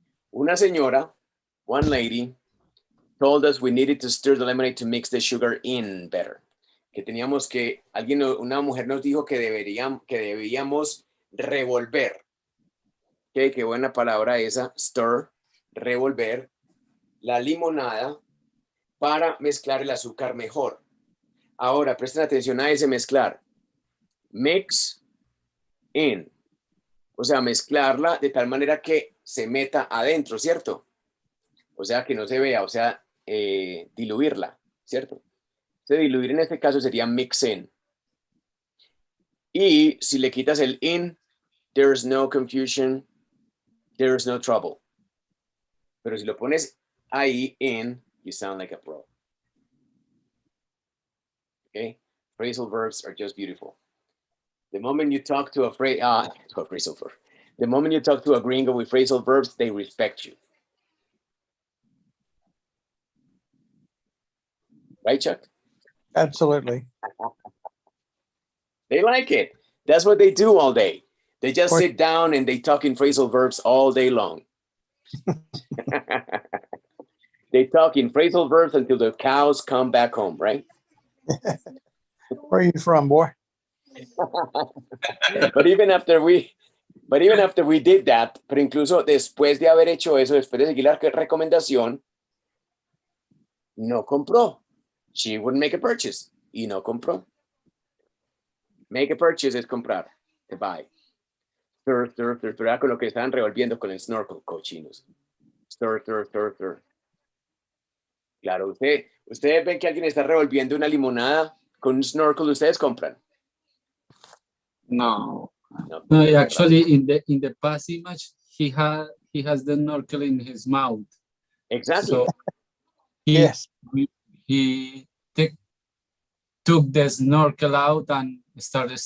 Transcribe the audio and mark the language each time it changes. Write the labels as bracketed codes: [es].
[es] Una señora, [en] one lady, told us we needed to stir the lemonade to mix the sugar in better. [es] Que teníamos que, una mujer nos dijo que debíamos revolver. Okay, qué buena palabra esa, stir, revolver la limonada para mezclar el azúcar mejor. Ahora, presten atención a ese mezclar. Mix in. O sea, mezclarla de tal manera que se meta adentro, ¿cierto? O sea, que no se vea, o sea, diluirla, ¿cierto? Diluir en este caso sería mix in. Y si le quitas el in, [en] there's no confusion, there's no trouble. [es] Pero si lo pones ahí in, [en] you sound like a pro. Okay? Phrasal verbs are just beautiful. The moment you talk to a phrasal verb, the moment you talk to a gringo with phrasal verbs, they respect you. Right, Chuck? Absolutely. They like it. That's what they do all day. They just sit down and they talk in phrasal verbs all day long. They talk in phrasal verbs until the cows come back home, right? Where are you from, boy? But even after we did that, [es] pero incluso después de haber hecho eso, después de seguir la recomendación, no compró. [en] She wouldn't make a purchase. [es] Y no compró. Make a purchase es comprar, to buy. Stir, con lo que estaban revolviendo con el snorkel, cochinos. Stir. Claro, ustedes ven que alguien está revolviendo una limonada con un snorkel, ustedes compran. No. [en] No, actually, in the past image, he has the snorkel in his mouth. Exactly. So Yes. he took the snorkel out and started.